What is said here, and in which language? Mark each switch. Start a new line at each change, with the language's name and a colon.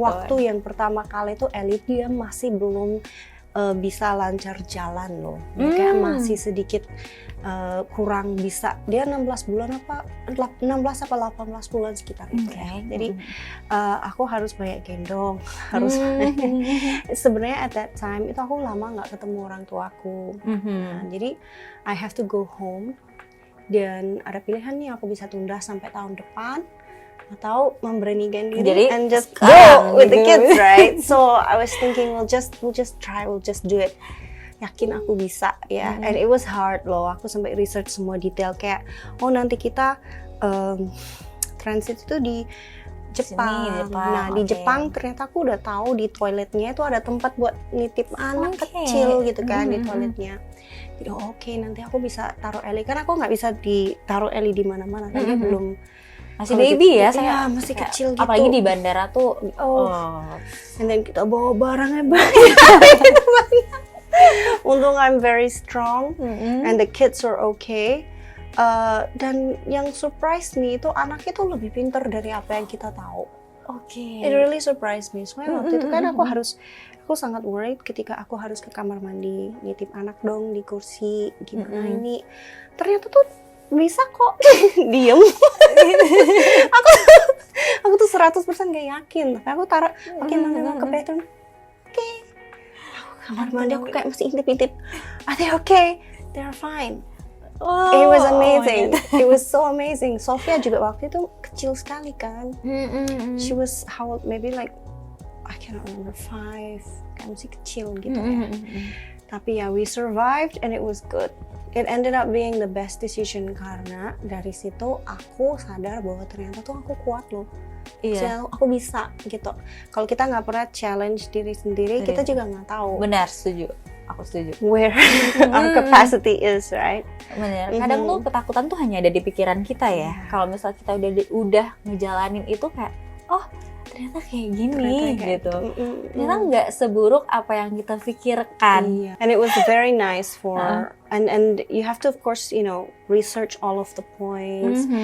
Indonesian: Waktu yang pertama kali itu Ellie dia masih belum bisa lancar jalan loh. Kayak masih sedikit kurang bisa. Dia 16 apa 18 bulan sekitar itu ya. Jadi aku harus banyak gendong, harus sebenarnya
English: at that time
Indonesian: itu aku lama nggak ketemu orang tuaku. Nah, jadi
English: I have to go home.
Indonesian: Dan ada pilihan nih aku bisa tunda sampai tahun depan atau memberanikan diri
English: and just go with the kids, right? So I was thinking we'll just try, we'll just do it.
Indonesian: Yakin aku bisa ya.
English: And it was hard
Indonesian: loh. Aku sampai research semua detail kayak nanti kita transit itu di Jepang. Nah di Jepang ternyata aku udah tahu di toiletnya itu ada tempat buat nitip anak kecil gitu kan di toiletnya. Jadi oke, nanti aku bisa taruh Ellie, karena aku nggak bisa ditaruh Ellie di mana-mana, karena belum masih baby ya, saya masih kecil gitu. Apalagi di bandara tuh.
English: And then
Indonesian: kita bawa barangnya banyak.
English: Untung I'm very strong and the kids are okay.
Indonesian: Dan yang
English: surprise me
Indonesian: itu anaknya tuh lebih pintar dari apa yang kita tahu.
English: It really surprised me.
Indonesian: Soalnya waktu itu kan aku sangat worried ketika aku harus ke kamar mandi, nitip anak dong di kursi, gimana ini. Ternyata tuh bisa kok diem. aku tuh 100% gak yakin. Tapi aku taruh makin lama ke bathroom. Oke. Kamar mandi aku kayak masih intip-intip.
English: Are they okay? They're fine. It was amazing. It was so amazing.
Indonesian: Sofia juga waktu itu kecil sekali kan.
English: She was how old? Maybe like I cannot remember 5.
Indonesian: Kayak masih kecil gitu ya. Tapi ya
English: we survived and it was good. It ended up being the best decision
Indonesian: karena dari situ aku sadar bahwa ternyata tuh aku kuat loh. Iya. Aku bisa gitu. Kalau kita nggak pernah challenge diri sendiri, kita juga nggak tahu. Benar, setuju. Aku setuju.
English: Where our capacity is, right?
Indonesian: Benar. Kadang tuh ketakutan tuh hanya ada di pikiran kita ya. Kalau misalnya kita udah ngejalanin itu kayak, oh ternyata kayak gini gitu. Ternyata nggak seburuk apa yang kita pikirkan.
English: And it was very nice for and you have to of course research all of the points.